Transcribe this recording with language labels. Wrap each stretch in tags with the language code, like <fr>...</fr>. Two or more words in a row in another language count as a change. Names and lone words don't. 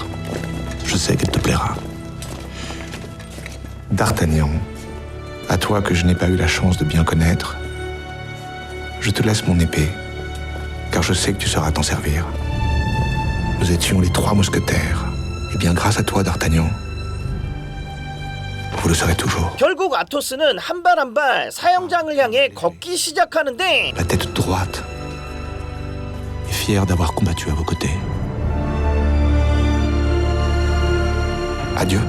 <fr>Je sais qu'elle te plaira. D'Artagnan, à toi que je n'ai pas eu la chance de bien connaître, je te laisse mon épée, car je sais que tu sauras t'en servir. Nous étions les 3 mousquetaires. Et bien grâce à toi, D'Artagnan, vous le serez toujours.</fr> <ko>결국 아토스는 한 발 한 발 사형장을 향해 걷기 시작하는데</ko> <fr>La tête droite et fier d'avoir combattu à vos côtés. Adieu.</fr>